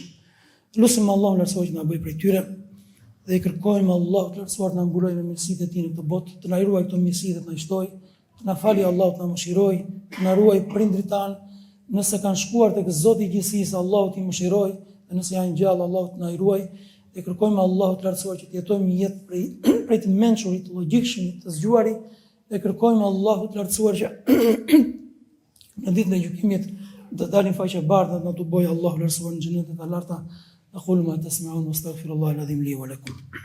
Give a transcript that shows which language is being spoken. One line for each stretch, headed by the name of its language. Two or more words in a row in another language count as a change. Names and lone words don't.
Albanian: Lutim Allahun lartësuar që na bëjë prej tyre. Dhe i kërkojmë Allahut të lartësuar të na mbulojë me mirësitë e tij në këtë botë, të na ruajë këto mirësi dhe të na shtoj, të na falë Allahu, të na mëshirojë, të na ruajë prindrit tanë, nëse kanë shkuar tek Zoti i gjithësisë, Allahu t'i mëshirojë, dhe nëse janë gjallë, Allahu të na ruajë. Dhe kërkojmë Allahut të lartësuar që të jetojmë një jetë prej të mençurit, të logjikshëm, të zgjuarit, dhe kërkojmë Allahut të lartësuar që në ditën e gjykimit të dalim faqe bardhë dhe na të bëjë Allahu lartësuar në xhenetet e larta.
Arabic: أقول ما تسمعون واستغفر الله العظيم لي ولكم.